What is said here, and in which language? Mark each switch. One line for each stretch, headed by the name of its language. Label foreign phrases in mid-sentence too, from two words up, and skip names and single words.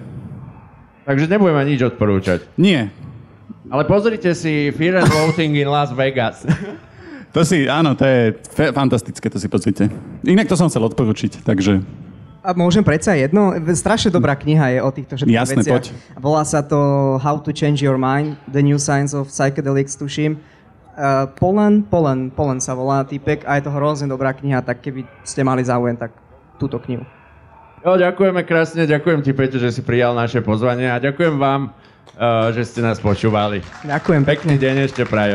Slovak: Takže nebudeme nič odporúčať. Nie. Ale pozrite si Fear and Loathing in Las Vegas. Áno, to je fantastické, to si pozrite. Inak to som chcel odporučiť, takže... A môžem predsa jedno? Strašne dobrá kniha je o týchto všetkých Jasné, veciach. poď. Volá sa to How to Change Your Mind, The New Science of Psychedelics, tuším. Polen sa volá týpek a je to hrozne dobrá kniha, tak keby ste mali záujem, tak túto knihu. Jo, ďakujeme krásne, ďakujem ti, Peťo, že si prijal naše pozvanie a ďakujem vám, že ste nás počúvali. Ďakujem. Pekný deň ešte prajem.